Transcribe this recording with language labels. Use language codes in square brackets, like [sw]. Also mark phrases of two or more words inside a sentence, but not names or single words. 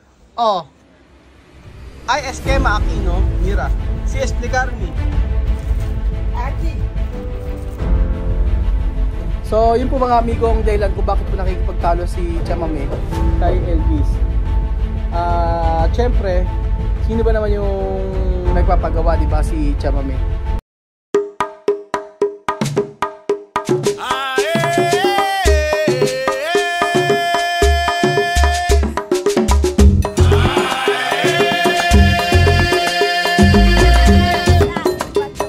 [es] Oh, hay esquema aquí, ¿no? Mira, si explicarme. Aquí. [tl] So, yun po mga amigo ang dahilan kung bakit po nakikipagtalo si Chamame kay Elvis. Siyempre, sino ba naman yung nagpapagawa, di ba, si Chamame? Ginagawa